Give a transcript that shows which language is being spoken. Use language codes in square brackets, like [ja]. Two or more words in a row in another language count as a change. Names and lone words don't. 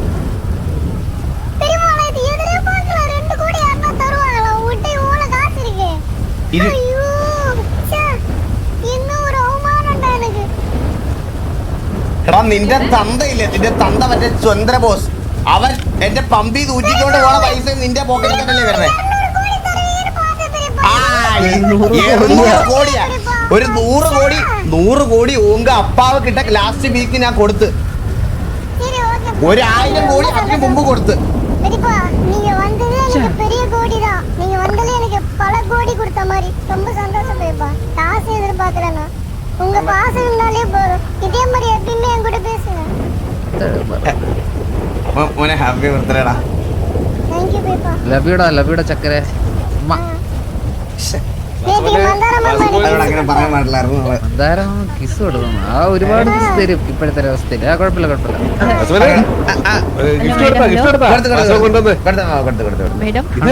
[ml] എടാ നിന്റെ തന്തയില്ലേ നിന്റെ തന്ത മറ്റേ ചന്ദ്ര ബോസ് അവൻ എന്റെ പമ്പി തൂറ്റിക്കൊണ്ട് പോണ പൈസ നിന്റെ പോക്കറ്റിലല്ലേ വരണേ 200 കോടിയാ ഒരു 100 കോടി [ta] உங்க அப்பாவ் கிட்ட [en] last week [ml] ഞാൻ കൊടുത്ത് 1000 കോടി അതിന് മുമ്പ് കൊടുത്ത് [ta] உங்க பாசம் இருந்தாலே போதும் இதே மாதிரி எப்பவுமே என் கூட பேசுங்க [ml] മോനെ [en] happy birthday thank you papa [ml] ലവിയുടെ ചക്കരെ അങ്ങനെ പറയാൻ പാടില്ലായിരുന്നു എന്തായാലും കിസ് കൊടുക്കണം ആ ഒരുപാട് കിസ് തരും ഇപ്പോഴത്തെ അവസ്ഥയിൽ ആ കുഴപ്പമില്ല മേഡം